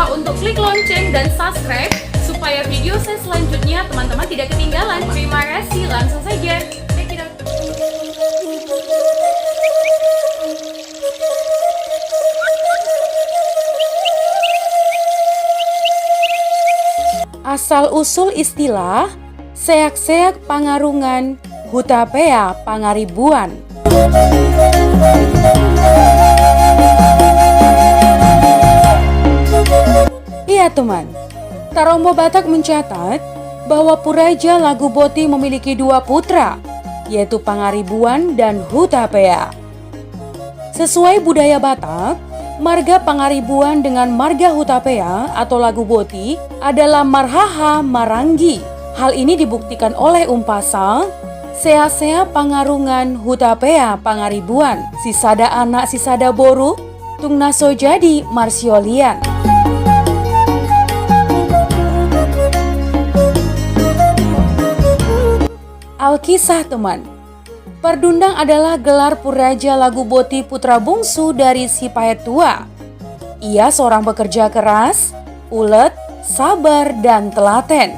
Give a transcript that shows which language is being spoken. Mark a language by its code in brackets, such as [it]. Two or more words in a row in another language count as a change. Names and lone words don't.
[id] untuk klik lonceng dan subscribe supaya video saya selanjutnya teman-teman tidak ketinggalan. Terima kasih, langsung saja. [en] Check it out. [id] Asal-usul istilah [bbc] seak-seak pangarungan [id] hutapea pangaribuan. Iya teman, Tarombo Batak mencatat bahwa Puraja Laguboti memiliki dua putra, yaitu Pangaribuan dan Hutapea. Sesuai budaya Batak, marga Pangaribuan dengan marga Hutapea atau Laguboti adalah [bbc] marhaha marangi. [id] Hal ini dibuktikan oleh umpasa [bbc] sea-sea pangarungan Hutapea Pangaribuan, sisada anak sisada boru, tungnaso jadi marsiolian. [id] Alkisah teman, Perdundang adalah gelar Puraja Laguboti putra bungsu dari si Paet tua. Ia seorang pekerja keras, ulet, sabar, dan telaten.